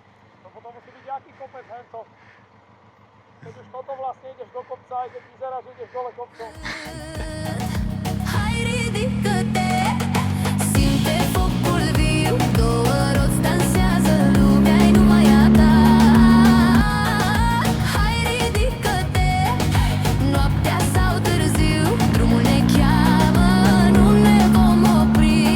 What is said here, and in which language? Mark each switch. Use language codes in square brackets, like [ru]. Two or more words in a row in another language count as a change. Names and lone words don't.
[sk] No potom musí byť nejaký kopec, hento. Keď už toto vlastne ideš do kopca, aj keď vyzerá, že ideš dole kopcom. [ro] Hai, ridică-te, simte focul viu, două roți dansează, lumea-i numai a ta. Hai, ridică-te, noaptea sau târziu, drumul ne cheamă, nu ne vom opri.